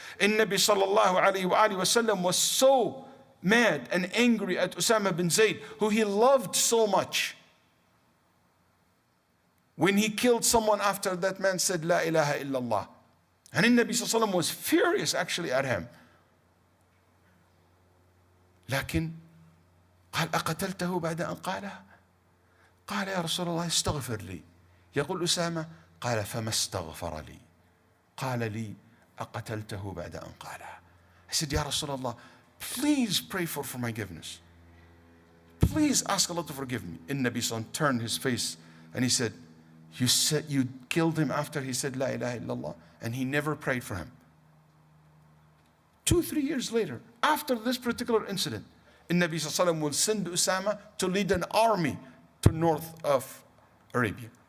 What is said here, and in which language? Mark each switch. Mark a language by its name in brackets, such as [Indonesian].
[English] And Nabi sallallahu alayhi wa sallam was so mad and angry at Usama bin Zayd, who he loved so much. When he killed someone after that man said, La ilaha illallah. And Nabi sallallahu alayhi wa sallam was furious actually at him. [Arabic] لكن قال أقتلته بعد أن قالها؟ قال يا رسول الله استغفر لي. يقول أسامة قال فما استغفر لي؟ قال لي أقتلته بعد أن قالها. [English] I said, Ya Rasulullah, please pray for forgiveness. Please ask Allah to forgive me. And Nabi Sallallahu turned his face and he said, you killed him after he said La ilaha illallah, and he never prayed for him. 2-3 years later, after this particular incident, Nabi Sallallahu Alaihi Wasallam will send Usama to lead an army to north of Arabia.